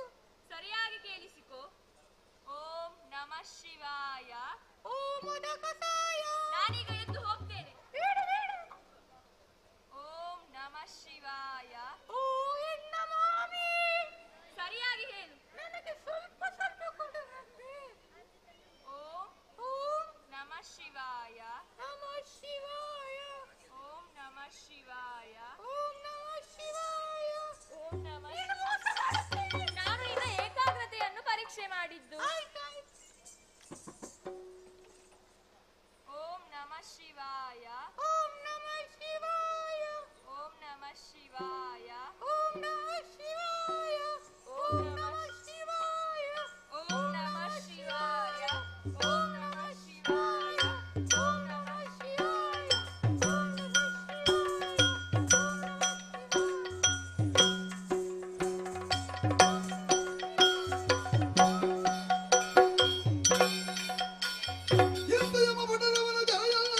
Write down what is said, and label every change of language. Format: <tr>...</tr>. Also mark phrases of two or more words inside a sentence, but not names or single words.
<kn>ಸರಿಯಾಗಿ ಕೇಳಿಸಿಕೋ.</kn> <sa>ಓಂ ನಮಃ ಶಿವಾಯ. ಓಂ ಮದಕಸಾಯ.</sa> <kn>ನಾನೀಗ ಎದ್ದು ಹೋಗ್ತೇನೆ. ಬೇಡ.</kn> <sa>ಓಂ ನಮಃ ಶಿವಾಯ.</sa> <kn>ಓ ಎನ್ನ ಮಾಮಿ. ಸರಿಯಾಗಿ ಹೇಳು. ನನಗೆ ಸ್ವಲ್ಪ ಕೊಡು.</kn> <sa>ಓಂ ನಮಃ ಶಿವಾಯ. ನಮಃ ಶಿವಾಯ. ಓಂ ನಮಃ ಶಿವಾಯ. ಓಂ ನಮಃ ಶಿವಾಯ. ಓಂ ನಮಃ.</sa> <kn>ನಾನು ಈಗ ಏಕಾಗ್ರತೆಯನ್ನು ಪರೀಕ್ಷೆ ಮಾಡಿದ್ದು.</kn> <sa>ಓಂ ನಮಃ ಶಿವಾಯ. ಓಂ ನಮಃ ಶಿವಾಯ. ಓಂ ನಮಃ ಶಿವಾಯ. ಓಂ ನಮಃ ಶಿವಾಯ. ಓಂ ನಮಃ ಶಿವಾಯ. ಓಂ ನಮಃ ಶಿವಾಯ. ಓಂ ನಮಃ ಶಿವಾಯ. ಓಂ ನಮಃ ಶಿವಾಯ. ಓಂ</sa> <kn>ಎಂದು ಯಮ ಪಟ್ಟಣವನ ಜಯ</kn>